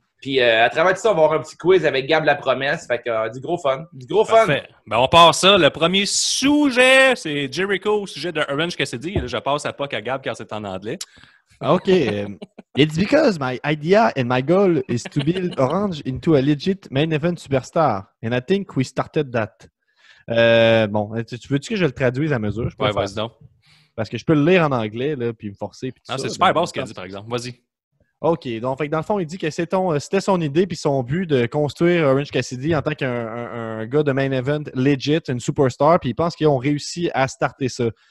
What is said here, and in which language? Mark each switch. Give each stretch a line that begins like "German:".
French: Puis à travers tout ça, on va avoir un petit quiz avec Gab la promesse. Fait que du gros fun. Du gros fun. Ben, on part ça. Le premier sujet, c'est Jericho au sujet de Orange Cassidy. Là, je passe à POC à Gab car c'est en anglais.
English: Okay. It's because my idea and my goal is to build Orange into a legit main event superstar. And I think we started that.
French: Bon, tu veux-tu que je le traduise à mesure? Ouais, vas-y donc. Parce que je peux le lire en anglais, là, puis me forcer. Puis c'est super bon ce qu'il a dit, par exemple. Vas-y. OK. Donc, dans le fond, il dit que c'était son idée puis son but de construire Orange Cassidy en tant qu'un gars de main event legit, une superstar, puis il pense qu'ils ont réussi à starter ça.